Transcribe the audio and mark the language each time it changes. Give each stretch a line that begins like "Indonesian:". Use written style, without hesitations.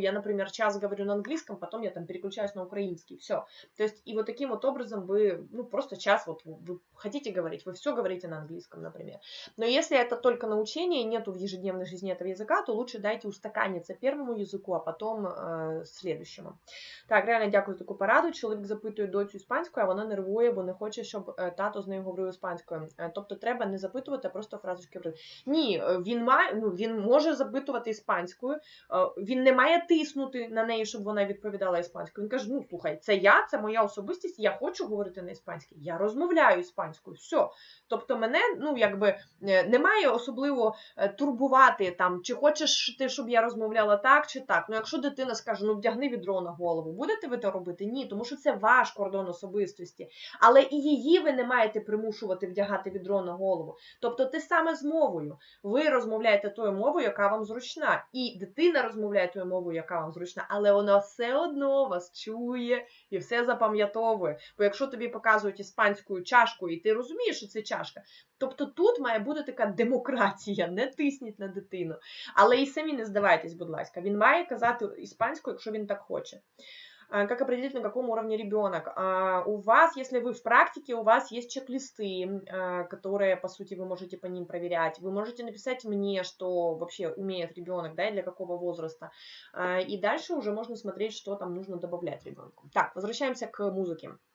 Russian: Я, например, час говорю на английском, потом я там переключаюсь на украинский. Все. То есть и вот таким вот образом вы просто час вы хотите говорить, вы все говорите на английском, например. Но если это только научение, нету в ежедневной жизни этого языка, то лучше дайте устаканиться первому языку, а потом следующему.
Ukrainian: Так, реально дякую за таку пораду. Чоловік запитує доцю іспанською, а вона нервує, бо не хоче, щоб тато з нею говорив іспанською. Тобто треба не запитувати, а просто фразочки говорити. Ні, він може запитувати іспанською, він не має тиснути на неї, щоб вона відповідала іспанською. Він каже, слухай, це моя особистість, я хочу говорити на іспанській, я розмовляю іспанською, все. Тобто мене, немає особливо турбувати, там, чи хочеш ти, щоб я розмовляла так, чи так. Якщо дитина скаже, вдягни відро на голову, будете ви це робити? Ні, тому що це ваш кордон особистості. Але і її ви не маєте примушувати вдягати відро на голову. Тобто те саме з мовою. Ви розмовляєте тою мовою, яка вам зручна. І дитина розмовляє тою мовою, яка вам зручна. Але вона все одно вас чує і все запам'ятовує. Бо якщо тобі показують іспанською чашкою, і ти розумієш, що це чашка, тобто тут має бути така демократія, не тисніть на дитину. Але і самі не здавайтесь, будь ласка. Він має казати іспанською, якщо він так хоче.
Russian: Как определить, на каком уровне ребенок? У вас, если вы в практике, у вас есть чек-листы, которые, по сути, вы можете по ним проверять. Вы можете написать мне, что вообще умеет ребенок, да, и для какого возраста. И дальше уже можно смотреть, что там нужно добавлять ребенку. Так, возвращаемся к музыке.